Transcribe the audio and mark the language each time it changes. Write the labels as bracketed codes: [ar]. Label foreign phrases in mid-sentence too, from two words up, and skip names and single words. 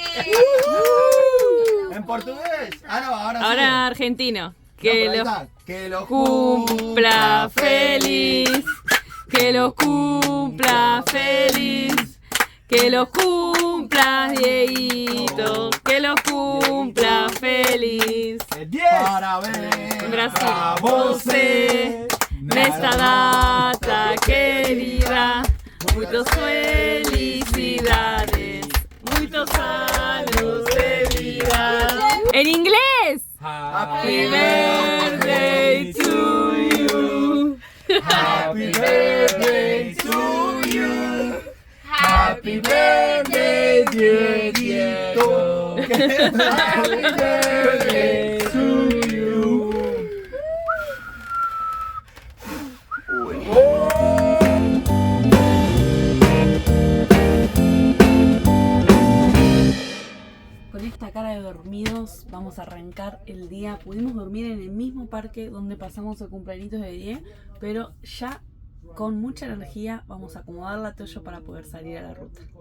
[es] ¿En portugués? Ah, no, ahora sí. Ahora argentino. Que lo Cumpla feliz. Que lo cumpla feliz, que lo cumpla Dieguito, que lo cumpla feliz. [pt] Parabéns Brasil. pra você Nesta data querida, muitas felicidades, muitos años de vida. [es] En inglés. [en] Happy birthday to you. Happy birthday to you. Happy birthday, Dieguito. Happy birthday to you. [es] Con esta cara de dormidos vamos a arrancar el día. Pudimos dormir en el mismo parque donde pasamos el cumpleaños de 10, pero ya con mucha energía vamos a acomodar la toalla para poder salir a la ruta.